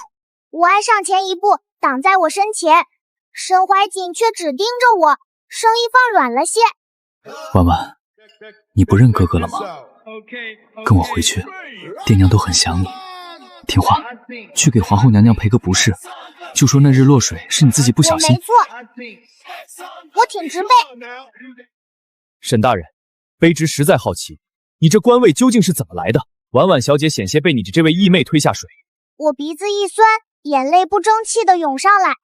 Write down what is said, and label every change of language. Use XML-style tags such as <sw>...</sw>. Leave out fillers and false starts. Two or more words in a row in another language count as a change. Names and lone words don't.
<zh>武安上前一步，擋在我身前。沈懷瑾卻只盯着我，聲音放軟了些。婉婉，你不認哥哥了嗎？跟我回去，爹娘都很想你。聽話，去給皇後娘娘賠個不是，就說那日落水是你自己不小心。沒錯，我挺直背。沈大人，卑職實在好奇，你這官位究竟是怎麼來的？婉婉小姐險些被你的這位義妹推下水。我鼻子一酸，眼淚不爭氣地湧上來。</zh>